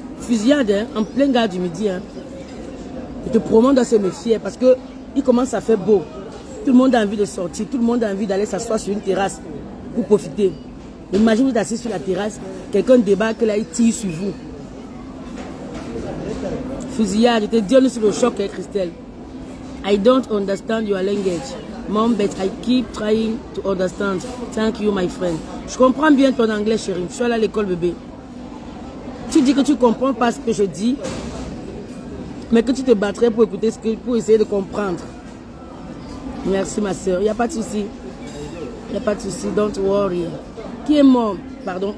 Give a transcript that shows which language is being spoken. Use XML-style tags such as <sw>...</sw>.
<fr>Fusillade, hein, en plein gare du Midi. Hein. Et tout le monde doit se méfier parce que il commence à faire beau. Tout le monde a envie de sortir. Tout le monde a envie d'aller s'asseoir sur une terrasse pour profiter. Imaginez vous êtes assis sur la terrasse, quelqu'un débarque là, il tire sur vous. Fusillade, je te dis, on est sur le choc, hein, Christelle.</fr> <en>I don't understand your language. Mom, but I keep trying to understand. Thank you, my friend.</en> <fr>Je comprends bien ton anglais, chérie. Je suis allée à l'école, bébé. Tu dis que tu ne comprends pas ce que je dis, mais que tu te battrais pour écouter pour essayer de comprendre. Merci, ma soeur. Il n'y a pas de souci. Il n'y a pas de souci.</fr> <en>Don't worry.</en> <fr>Qui est mort? Pardon.</fr>